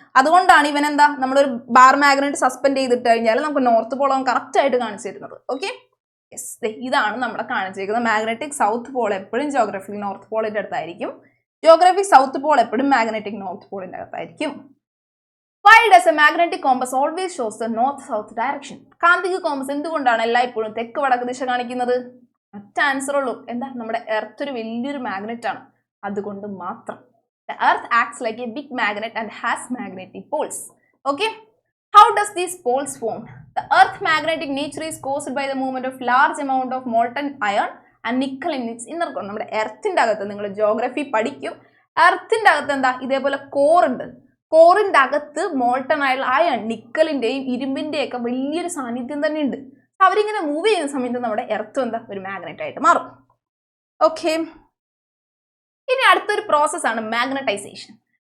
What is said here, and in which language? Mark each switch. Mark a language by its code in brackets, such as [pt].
[ml] അതുകൊണ്ടാണ് ഇവൻ എന്താ, നമ്മളൊരു ബാർ മാഗ്നറ്റ് സസ്പെൻഡ് ചെയ്തിട്ട് കഴിഞ്ഞാൽ നമുക്ക് നോർത്ത് പോൾ അവൻ കറക്റ്റ് ആയിട്ട് കാണിച്ചു തരുന്നത്. ഓക്കെ, യെസ്, ഇതാണ് നമ്മുടെ കാണിച്ചിരിക്കുന്നത്. മാഗ്നറ്റിക് സൗത്ത് പോൾ എപ്പോഴും ജിയോഗ്രഫിക് നോർത്ത് പോളിന്റെ അടുത്തായിരിക്കും. ജിയോഗ്രഫിക് സൗത്ത് പോൾ എപ്പോഴും മാഗ്നറ്റിക് നോർത്ത് പോളിന്റെ അകത്തായിരിക്കും. [en] Why does a magnetic compass always shows the north-south direction? [ml] കാന്തിക കോമ്പസ് എന്തുകൊണ്ടാണ് എല്ലായ്പ്പോഴും തെക്ക് വടക്ക് ദിശ കാണിക്കുന്നത്? ഒറ്റ ആൻസർ ഉള്ളൂ. എന്താ, നമ്മുടെ എർത്ത് ഒരു വലിയൊരു മാഗ്നറ്റ് ആണ്, അതുകൊണ്ട് മാത്രം. [en] The earth acts like a big magnet and has magnetic poles. Okay, how does these poles form? The earth magnetic nature is caused by the movement of large amount of molten iron and nickel in its inner core. [ml] നമ്മുടെ എർത്തിന്റെ അകത്ത് നിങ്ങൾ geography പഠിക്കും, എർത്തിന്റെ അകത്ത് എന്താ, ഇതേപോലെ core ഉണ്ട്. കോറിന്റെ അകത്ത് molten ആയുള്ള അയൺ, നിക്കലിന്റെയും ഇരുമ്പിന്റെയും ഒക്കെ വലിയൊരു സാന്നിധ്യം തന്നെ ഉണ്ട്. അവരിങ്ങനെ മൂവ് ചെയ്യുന്ന സമയത്ത് നമ്മുടെ എർത്ത് എന്താ, ഒരു മാഗ്നറ്റ് ആയിട്ട് മാറും. ഓക്കെ, ഇനി അടുത്തൊരു പ്രോസസ്സാണ് മാഗ്നറ്റൈസേഷൻ.